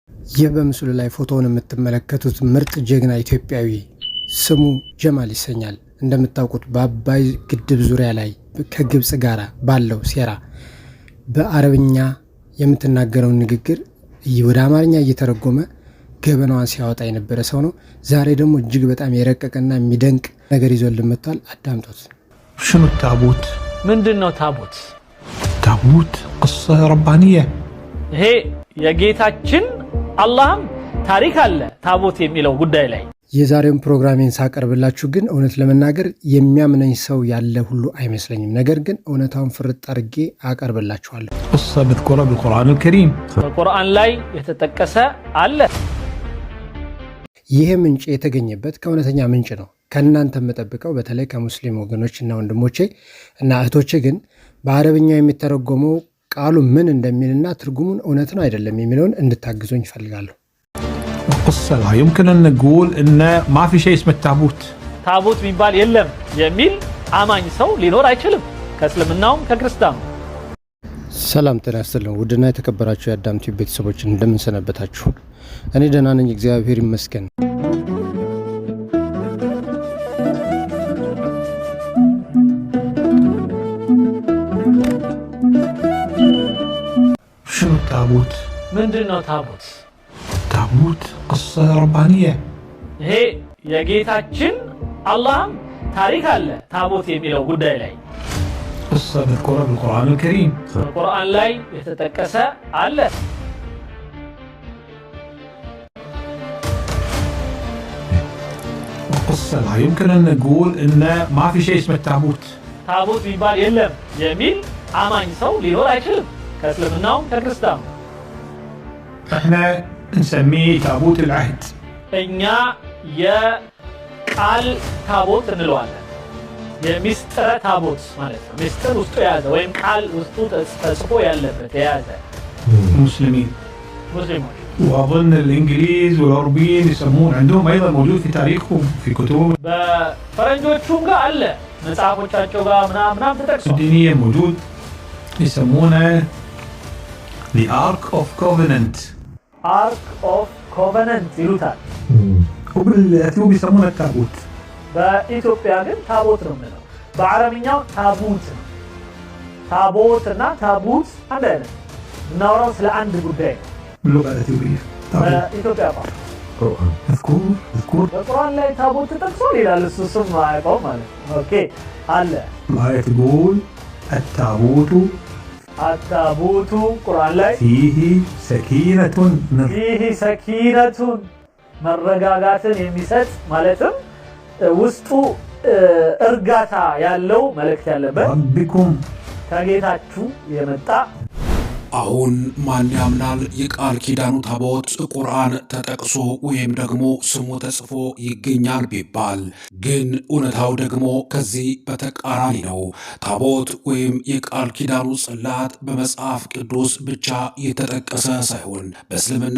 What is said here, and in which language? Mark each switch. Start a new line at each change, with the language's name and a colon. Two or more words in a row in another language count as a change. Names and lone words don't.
Amharic: ይህ በምስሉ ላይ ፎቶውን የምትመለከቱት ምርጥ ጀግና ኢትዮጵያዊ ስሙ ጀማል ይሰኛል። እንደምታውቁት በአባይ ግድብ ዙሪያ ላይ ከግብጽ ጋር ባለው ሴራ በአረብኛ የምትናገረውን ንግግር ወደ አማርኛ እየተረጎመ ገበናዋን ሲያወጣ የነበረ ሰው ነው። ዛሬ ደግሞ እጅግ በጣም የረቀቀና የሚደንቅ ነገር ይዞልን መጥቷል። አዳምጡት።
Arabic: شنو التابوت؟
Amharic: ምንድነው ታቦት?
Arabic: تابوت قصة ربانية
Amharic: ይሄ የጌታችን አላህም ታሪክ አለ ታቦት የሚለው ጉዳይ ላይ። የዛሬውን ፕሮግራሜን ሳቀርብላችሁ ግን እውነት ለመናገር የሚያምነኝ ሰው ያለ ሁሉ አይመስለኝም። ነገር ግን እውነታውን ፍርጥ አድርጌ አቀርብላችኋለሁ።
Arabic: قصة مذكورة بالقرآن الكريم
Amharic: በቁርአን ላይ የተጠቀሰ አለ። ይሄ ምንጭ የተገኘበት ከእውነተኛ ምንጭ ነው። ከእናንተ የምጠብቀው በተለይ ከሙስሊም ወገኖችና ወንድሞቼ እና እህቶቼ ግን በአረብኛው የሚተረጎመው ቃሉ ምን እንደሚልና ትርጉሙን እውነት ነው አይደለም የሚለውን እንድታግዙኝ እፈልጋለሁ።
Arabic: القصة لا يمكن أن نقول إن ما في شيء اسمه التابوت
Amharic: ታቦት የሚባል የለም የሚል አማኝ ሰው ሊኖር አይችልም፣ ከእስልምናውም ከክርስቲያኑ። ሰላም ጤና ይስጥልን ውድና የተከበራችሁ የአዳም ቲዩብ ቤተሰቦች እንደምን ሰነበታችሁ? እኔ ደህና ነኝ፣ እግዚአብሔር ይመስገን።
Arabic: شنو التابوت؟
Amharic: ምንድነው ታቦት?
Arabic: تابوت قصة ربانية
Amharic: ይሄ የጌታችን አላህም ታሪክ አለ ታቦት የሚለው ጉዳይ ላይ።
Arabic: قصة مذكورة بالقرآن الكريم
Amharic: በቁርአን ላይ የተጠቀሰ አለ።
Arabic: القصة لا يمكن أن نقول إن ما في شيء اسمه التابوت
Amharic: ታቦት የሚባል የለም የሚል አማኝ ሰው ሊኖር አይችልም፣ ከእስልምናውም ከክርስቲያኑ።
Arabic: احنا نسميه تابوت العهد
Amharic: እኛ የቃል ታቦት እንለዋለን። የሚስጥረ ታቦት ማለት ነው። ሚስጥር ውስጡ የያዘ ወይም ቃል ውስጡ ተጽፎ ያለበት የያዘ
Arabic: مسلمين
Amharic: ሙስሊሞች።
Arabic: واظن الانجليز والاوروبيين يسمون عندهم ايضا موجود في تاريخهم في كتبهم
Amharic: በፈረንጆቹም ጋር አለ መጽሐፎቻቸው ጋር ምናምን ተጠቅሷል።
Arabic: الدينية موجود يسمونه
English: The Ark of Covenant Ark of Covenant ይሉታል።
Arabic: وبالأثيوب يسمونه التابوت
Amharic: በኢትዮጵያ ግን ታቦት ነው የምንለው። በአረብኛው ታቡት ነው። ታቦትና ታቡት አንድ አይነት። እናወራው ስለ አንድ ጉዳይ ነው።
Arabic: باللغة الأثيوبية تابوت
Amharic: በኢትዮጵያ ቋንቋ
Arabic: مذكور
Amharic: በቁርአን ላይ ታቦት ተጠቅሷል ይላል። እሱ ስም ማያውቀው ማለት ነው። ኦኬ አለ።
Arabic: الآية تقول التابوت
Amharic: አታቡቱ ቁርአን ላይ
Arabic: فيه سكينة من
Amharic: ይህ ሰኪነቱን መረጋጋትን የሚሰጥ ማለትም ውስጡ እርጋታ ያለው መልእክት ያለበት
Arabic: ربكم
Amharic: ከጌታችሁ የመጣ። አሁን ማን ያምናል የቃል ኪዳኑ ታቦት ቁርአን ተጠቅሶ ወይም ደግሞ ስሙ ተጽፎ ይገኛል ቢባል፣ ግን እውነታው ደግሞ ከዚህ በተቃራኒ ነው። ታቦት ወይም የቃል ኪዳኑ ጽላት በመጽሐፍ ቅዱስ ብቻ የተጠቀሰ ሳይሆን በእስልምና